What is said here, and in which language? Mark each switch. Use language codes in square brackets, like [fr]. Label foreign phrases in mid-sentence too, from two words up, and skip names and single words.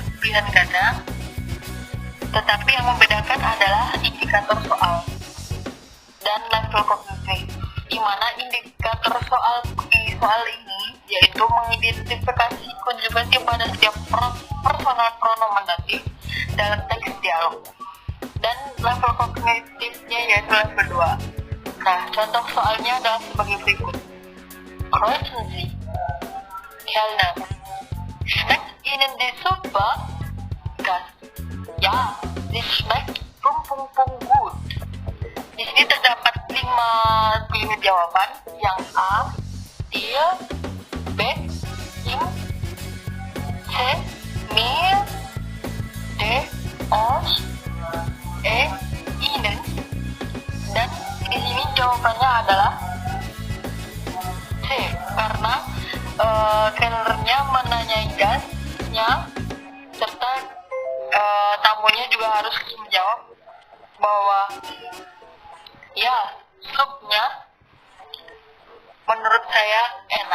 [id] pilihan ganda, tetapi yang membedakan adalah indikator soal dan level kognitif, di mana indikator soal ini yaitu mengidentifikasi konjugasi pada setiap personal pronomen datif dalam teks dialog, dan level kognitifnya yaitu level 2. Nah, contoh soalnya adalah sebagai berikut. [de] Kreuzen Sie, Kellner, schmeckt Ihnen die Suppe? Gast, ja, sie schmeckt ... gut. [id] Di sini terdapat 5 pilihan jawaban, yang A, dir, B, ihm, C, mir, D, euch, E, ihnen. Dan di sini jawabannya adalah C, karena kelnernya menanyai gasnya serta tamunya juga harus menjawab bahwa ya, supnya menurut saya enak.